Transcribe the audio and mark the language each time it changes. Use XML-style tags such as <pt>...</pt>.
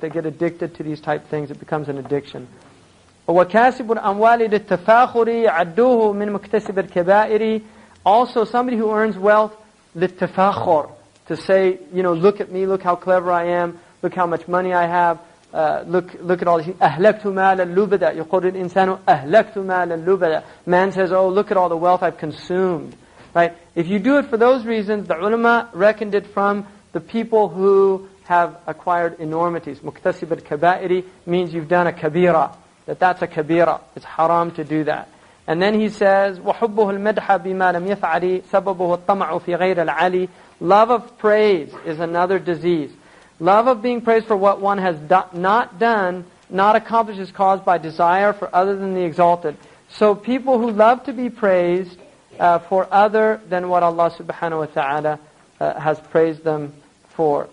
<en>They get addicted to these type things. It becomes an addiction.</en> <ar>وَكَاسِبُ الْأَمْوَالِ لِلتَّفَاخُرِ عَدُّوهُ مِنْ مُكْتَسِبِ الْكَبَائِرِ.</ar> <en>Also, somebody who earns wealth,</en> <ar>لِلتَّفَاخُرِ,</ar> <en>to say, you know, look at me, look how clever I am, look how much money I have, look at all these things.</en> <ar>أَهْلَكْتُ مَالًا لُبَدًا يَقُولُ الْإِنسَانُ أَهْلَكْتُ مَالًا لُبَدًا.</ar> <en>Man says, oh, look at all the wealth I've consumed. Right? If you do it for those reasons, the ulama reckoned it from the people who have acquired enormities.</en> <ar>مُكْتَسِبَ الْكَبَائِرِ</ar> <en>means you've done a kabira. That's a kabira. It's haram to do that. And then he says,</en> <ar>وَحُبُّهُ الْمَدْحَ بِمَا لَمْ يَفْعَلِ سَبَبُهُ الطَّمَعُ فِي غَيْرِ الْعَلِي.</ar> <en>Love of praise is another disease. Love of being praised for what one has not done, not accomplished, is caused by desire for other than the exalted. So people who love to be praised for other than what Allah subhanahu wa ta'ala has praised them for.</en>